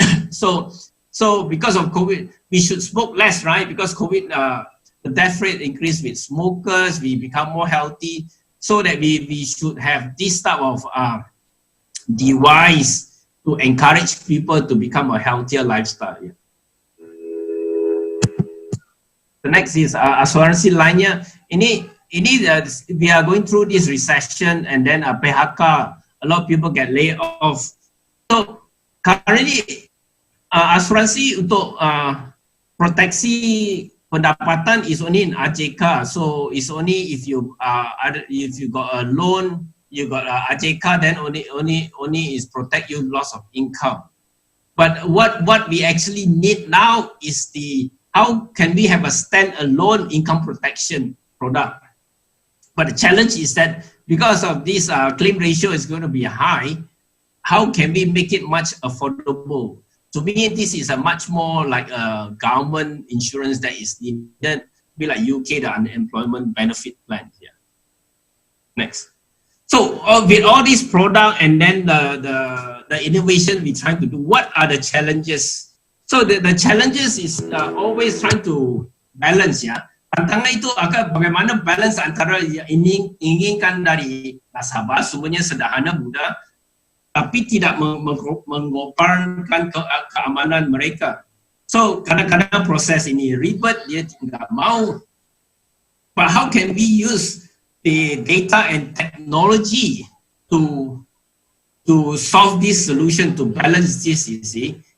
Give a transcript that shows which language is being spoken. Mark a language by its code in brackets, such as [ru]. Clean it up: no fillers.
[en] So because of COVID, we should smoke less, right? Because COVID, the death rate increased with smokers, we become more healthy, so that we should have this type of device to encourage people to become a healthier lifestyle. Yeah. The next is [id] asuransi lainnya. [en] Ini we are going through this recession, and then PHK, a lot of people get laid off. So currently [id] asuransi untuk proteksi pendapatan [en] is only in AJK. So it's only if you got a loan, you got AJK, then only is protect you loss of income. But what we actually need now is how can we have a stand-alone income protection product? But the challenge is that because of this claim ratio is going to be high, how can we make it much affordable? To me, this is a much more like a government insurance that is needed, be like UK, the unemployment benefit plan here. Next. So with all these product and then the innovation we're trying to do, what are the challenges? So the challenges is always trying to balance, ya. [id] Tantangan itu akan bagaimana balance antara yang inginkan dari nasabah, semuanya sederhana, mudah, tapi tidak mengorbankan keamanan mereka. So kadang-kadang proses ini ribet, dia tidak mau. [en] But how can we use the data and technology to solve this solution, to balance this, you see?